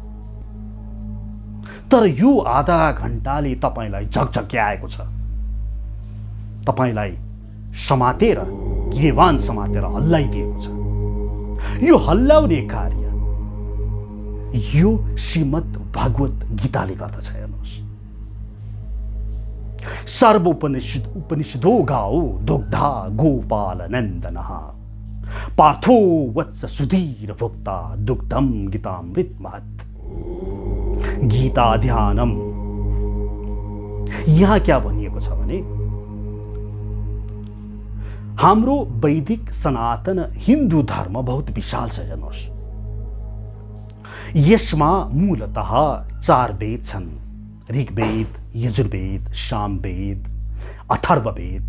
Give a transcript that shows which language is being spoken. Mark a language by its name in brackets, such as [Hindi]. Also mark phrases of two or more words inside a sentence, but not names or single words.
[Nepali] तर यो आधा घण्टाले तपाईँलाई झकझक्याएको छ, तपाईँलाई समातेर, गिरेवान समातेर हल्लाइदिएको छ। यो हल्लाउने कार्य यो श्रीमद् भागवत गीताले गर्दछ। हेर्नुहोस्, [Sanskrit] सर्वोपनिषदो गाओ दुग्धा गोपालनन्दनः पार्थो वत्स सुधीर भोक्ता दुग्धम गीतामृत महत्। गीता ध्यानम, [Nepali] यहाँ क्या भनिएको छ भने हाम्रो वैदिक सनातन हिन्दू धर्म बहुत विशाल छ। हेर्नुहोस्, यसमा मूलतः 4 वेद छन्: ऋग्वेद, यजुर्वेद, सामवेद, अथर्ववेद।